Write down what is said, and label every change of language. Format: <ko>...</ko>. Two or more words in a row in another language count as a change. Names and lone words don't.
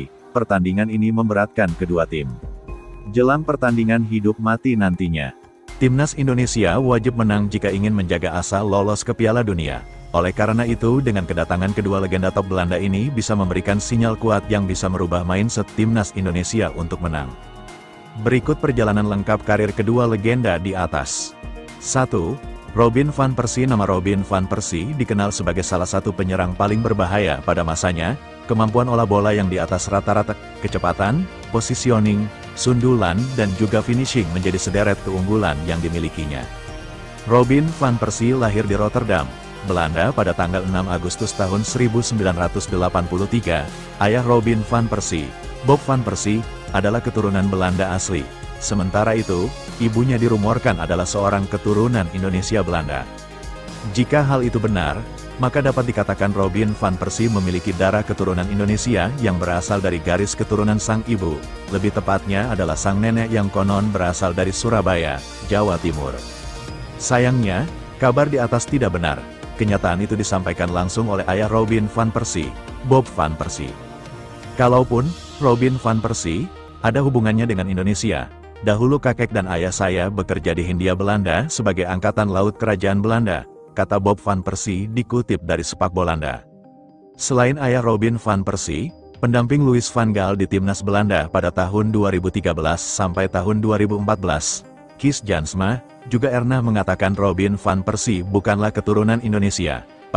<id>Pertandingan ini memberatkan kedua tim. Jelang pertandingan hidup mati nantinya, Timnas Indonesia wajib menang jika ingin menjaga asa lolos ke Piala Dunia. Oleh karena itu, dengan kedatangan kedua legenda top Belanda ini bisa memberikan sinyal kuat yang bisa merubah mindset Timnas Indonesia untuk menang. Berikut perjalanan lengkap karir kedua legenda di atas. 1. Robin van Persie. Nama Robin van Persie dikenal sebagai salah satu penyerang paling berbahaya pada masanya. Kemampuan olah bola yang di atas rata-rata, kecepatan, positioning, sundulan, dan juga finishing menjadi sederet keunggulan yang dimilikinya. Robin van Persie lahir di Rotterdam, Belanda pada tanggal 6 Agustus tahun 1983. Ayah Robin van Persie, Bob van Persie, adalah keturunan Belanda asli. Sementara itu, ibunya dirumorkan adalah seorang keturunan Indonesia Belanda. Jika hal itu benar, maka dapat dikatakan Robin van Persie memiliki darah keturunan Indonesia yang berasal dari garis keturunan sang ibu. Lebih tepatnya adalah sang nenek yang konon berasal dari Surabaya, Jawa Timur. Sayangnya, kabar di atas tidak benar. Kenyataan itu disampaikan langsung oleh ayah Robin van Persie, Bob van Persie. Kalaupun Robin van Persie ada hubungannya dengan Indonesia, dahulu kakek dan ayah saya bekerja di Hindia Belanda sebagai angkatan laut kerajaan Belanda, kata Bob van Persie dikutip dari Spekbolanda. Selain ayah Robin van Persie, pendamping Louis van Gaal di timnas Belanda pada tahun 2013 sampai tahun 2014, Kees Jansma, juga pernah mengatakan Robin van Persie bukanlah keturunan Indonesia.</id>